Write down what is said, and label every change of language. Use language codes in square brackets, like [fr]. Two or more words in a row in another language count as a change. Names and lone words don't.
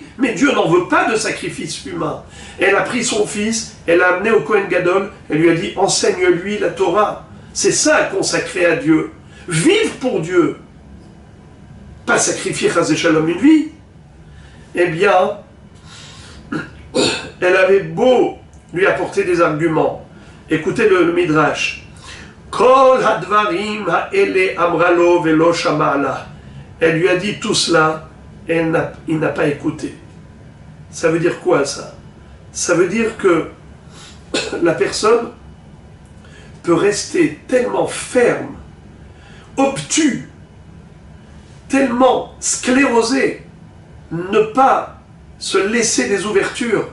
[fr] Mais Dieu n'en veut pas de sacrifice humain. Elle a pris son fils, elle l'a amené au [he] כהן גדול, [fr] elle lui a dit, enseigne-lui la Torah. C'est ça, consacrer à Dieu. Vivre pour Dieu. Pas sacrifier [he] חס ושלום [fr] une vie. Eh bien, elle avait beau lui apporter des arguments. Écoutez le Midrash. [he] כל הדברים האלה אמרה לו ולא שמע לה. [fr] Elle lui a dit tout cela, et il n'a pas écouté. Ça veut dire quoi ça? Ça veut dire que la personne peut rester tellement ferme, obtus, tellement sclérosé, ne pas se laisser des ouvertures.